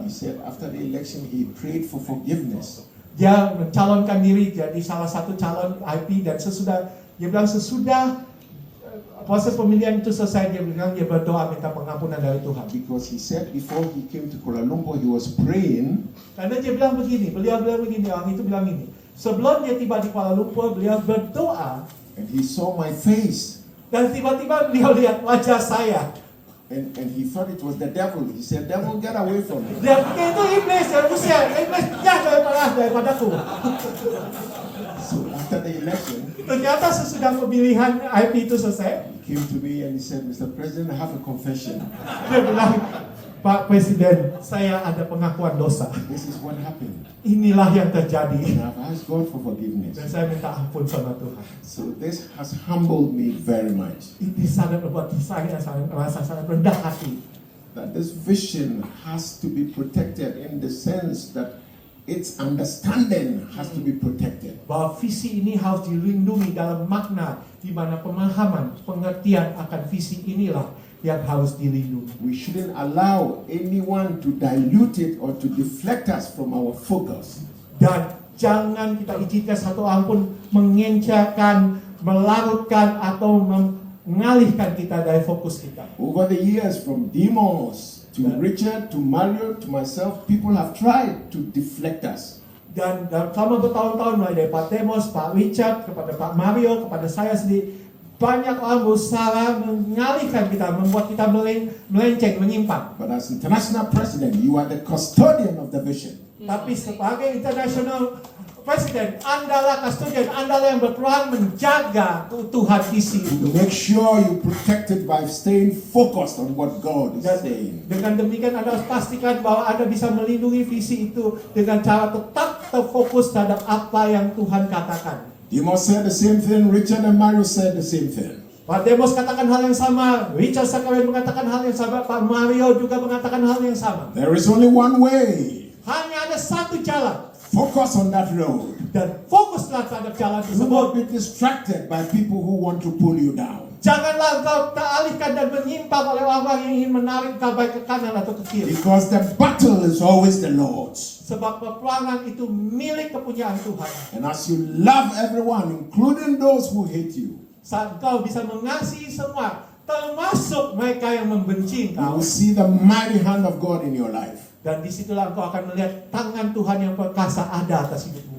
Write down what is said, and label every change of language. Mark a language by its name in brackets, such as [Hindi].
[English] he said after the election he prayed for forgiveness. [Indonesian] Dia mencalonkan diri jadi salah satu calon IP dan dia bilang sesudah proses pemilihan itu selesai, dia berdoa minta pengampunan dari Tuhan. [English] Because he said before he came to Kuala Lumpur, he was praying [Indonesian] Karena dia bilang begini, beliau bilang begini, orang itu bilang ini. Sebelum dia tiba di Kuala Lumpur, beliau berdoa [English] and he saw my face [Indonesian] dan tiba-tiba beliau lihat wajah saya. [English] and he thought it was the devil. He said, devil, get away from me. [Indonesian] Dia pikir itu iblis, iblis jauh daripadaku. [English] So after the election, [Indonesian] Ternyata sesudah pemilihan IP itu selesai, [English] he came to me and he said, Mr. President, I have a confession. [Indonesian] dia bilang, Pak Presiden, saya ada pengakuan dosa. [English] This is what happened. [Indonesian] Inilah yang terjadi. [English] And I've asked God for forgiveness. [Indonesian] Dan saya minta ampun sama Tuhan. [English] So this has humbled me very much. [Indonesian] Ini sangat membuat saya merasa sangat rendah hati. [English] That this vision has to be protected in the sense that its understanding has to be protected. [Indonesian] Bahwa visi ini harus dilindungi dalam makna di mana pemahaman, pengertian akan visi inilah yang harus dilindungi. [English] We shouldn't allow anyone to dilute it or to deflect us from our focus. [Indonesian] Dan jangan kita izinkan satu orang pun mengencarkan, melarutkan atau mengalihkan kita dari fokus kita. [English] Over the years, from Demos to Richard to Mario to myself, people have tried to deflect us. [Indonesian] Dan selama bertahun-tahun mulai dari Pak Demos, Pak Richard, kepada Pak Mario, kepada saya sendiri, banyak orang berusaha mengalihkan kita, membuat kita melenceng, menyimpang. [English] But as international president, you are the custodian of the vision. [Indonesian] Tapi sebagai international president, Andalah kustodian, Andalah yang berperan menjaga keutuhan visi itu. [English] Make sure you protect it by staying focused on what God is [Indonesian] Dan [English] saying. [Indonesian] dengan demikian Anda harus pastikan bahwa Anda bisa melindungi visi itu dengan cara tetap terfokus terhadap apa yang Tuhan katakan. [English] Demos said the same thing, Richard and Mario said the same thing. [Indonesian] Pak Demos katakan hal yang sama, Richard Sakarian mengatakan hal yang sama, Pak Mario juga mengatakan hal yang sama. [English] There is only one way. [Indonesian] Hanya ada satu jalan, [English] Focus on that road. [Indonesian] dan fokuslah terhadap jalan [English] Do [Indonesian] tersebut. [English] not be distracted by people who want to pull you down. [Indonesian] Janganlah engkau teralihkan dan menyimpang oleh orang yang ingin menarik kau baik ke kanan atau ke kiri. [English] Because the battle is always the Lord's. [Indonesian] Sebab peperangan itu milik kepunyaan Tuhan. [English] And as you love everyone, including those who hate you, [Indonesian] Saat engkau bisa mengasihi semua, termasuk mereka yang membenci [English] you [Indonesian] engkau. [English] will see the mighty hand of God in your life. [Indonesian] Dan disitulah engkau akan melihat tangan Tuhan yang perkasa ada atas hidupmu.